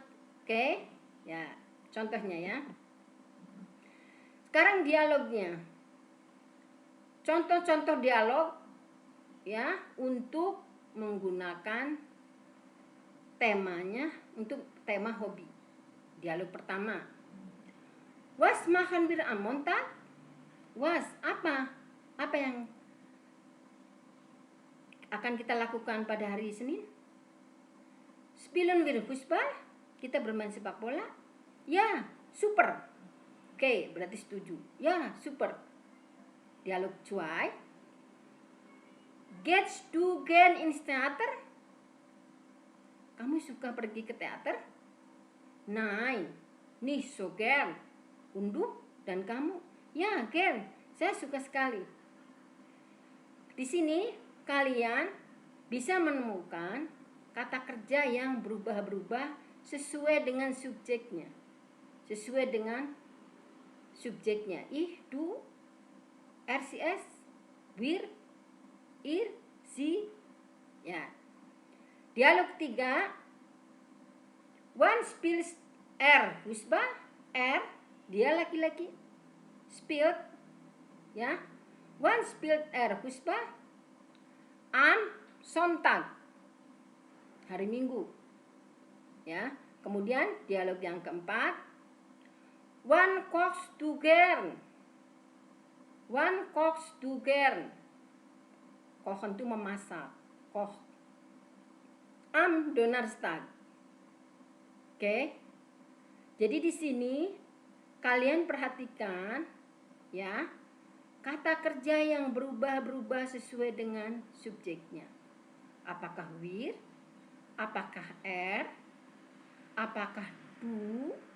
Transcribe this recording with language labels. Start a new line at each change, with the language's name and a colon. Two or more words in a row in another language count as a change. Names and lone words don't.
Indonesian: Oke? Ya, contohnya ya. Sekarang dialognya. Contoh-contoh dialog ya untuk menggunakan temanya untuk tema hobi. Dialog pertama.
German: Was machen wir am Montag? Was,
Indonesian: apa? Apa yang akan kita lakukan pada hari Senin?
German: Spielen wir Fußball?
Indonesian: Kita bermain sepak bola? Ya, super. Oke, berarti setuju. Ya, super. Dialog 2.
German: Gehst du gern ins Theater?
Indonesian: Kamu suka pergi ke teater?
German: Nein, nicht so gern. Und du?
Indonesian: Dan kamu? Ya, gern. Saya suka sekali. Di sini kalian bisa menemukan kata kerja yang berubah-berubah sesuai dengan subjeknya. Sesuai dengan subjeknya.
German: Ich, du, RCS, wir, ihr, sie.
Indonesian: Ya. Dialog 3.
German: Wann spielt Fußball?
Indonesian: Dia laki-laki.
German: Spielt ya. Wann spielt Fußball? Am Sonntag,
Indonesian: hari Minggu. Ya. Kemudian dialog yang keempat.
German: Wann kochst du gern? Wann kochst du gern?
Indonesian: Kochen itu memasak.
German: Koch. Am Donnerstag.
Indonesian: Oke. Jadi di sini kalian perhatikan ya, kata kerja yang berubah-berubah sesuai dengan subjeknya. Apakah wir? Apakah Apakah du?